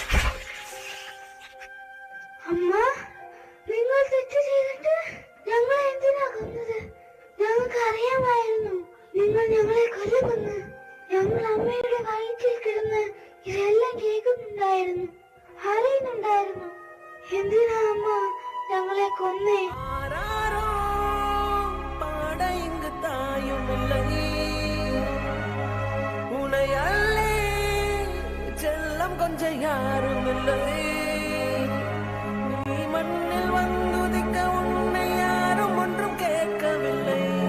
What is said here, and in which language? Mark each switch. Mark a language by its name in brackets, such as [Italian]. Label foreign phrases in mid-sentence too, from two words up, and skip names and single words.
[Malayalam] അമ്മ, നിങ്ങൾ തെറ്റ് ചെയ്തിട്ട് ഞങ്ങളെ എന്തിനാ കൊന്നത്? ഞങ്ങൾക്ക് അറിയാമായിരുന്നു നിങ്ങൾ ഞങ്ങളെ കൊല്ലുമെന്ന്. ഞങ്ങൾ അമ്മയുടെ വയറ്റിൽ കിടന്ന് ഇതെല്ലാം കേൾക്കുന്നുണ്ടായിരുന്നു, അറിയുന്നുണ്ടായിരുന്നു. എന്തിനാ അമ്മ ഞങ്ങളെ കൊന്നേ? [Tamil] உனையல்லே செல்லம் கொஞ்சம் யாரும் இல்லை. நீ மண்ணில் வந்துதிக்க உன்னை யாரும் ஒன்றும் கேட்கவில்லை.